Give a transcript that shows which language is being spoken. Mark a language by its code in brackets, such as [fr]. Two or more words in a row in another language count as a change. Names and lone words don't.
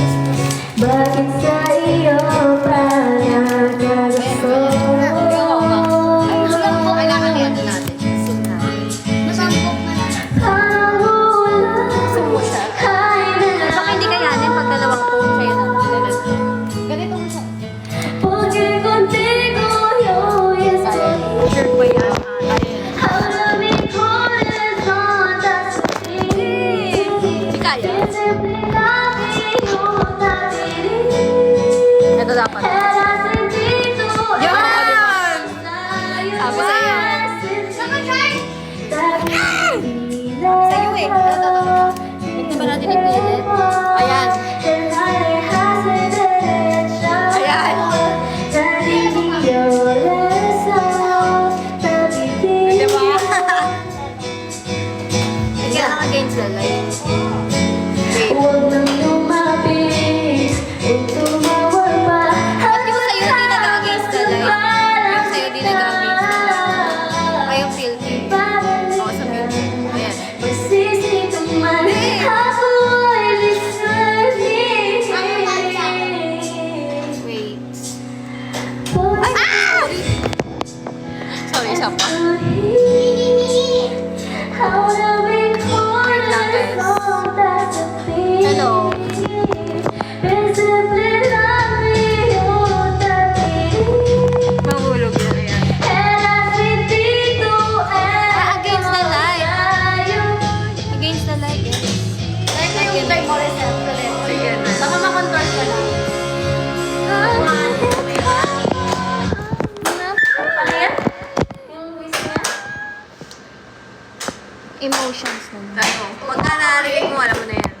[tl] Bakit sa iyo pa nagkagusto? Kailangan yan natin. Zoom natin. Zoom mo siya. Baka hindi kayanin pag dalawang phone siya yun. Ganito mo siya. [es] Porque contigo yo estoy. [tl] Sure ba yan? [es] Ahora mi corazón está sufrir. [tl] Hindi kaya. Ito dapat. Yan! Sabi sa'yo. Sabi sa'yo eh. Hindi ba natin ipilit? Ayan. Ayan. Di ba? Kaya lang [en] against the light. [tl] Wait. Huwag nang lumapit, huwag tumawag pa. Ba't yung sa'yo hindi nag- [en] against the light? [tl] Yung sa'yo hindi nag- [en] against the light. [tl] Ay, yung filter. Oo, sa filter. Ayan. Magsisi ka man, ako ay lisanin. Wait. Ay! Sorry. isa pa. Wait lang, guys. Hello. Mahulog na yan. [en] Against the light. Against the light, yes. [tl] Ito yung kay Morissette ulit. Sige na. Baka makontrol ko lang. Ano yan? Yung voice niya? Emotions naman. Ano? Pagka narinig mo, alam mo na yan.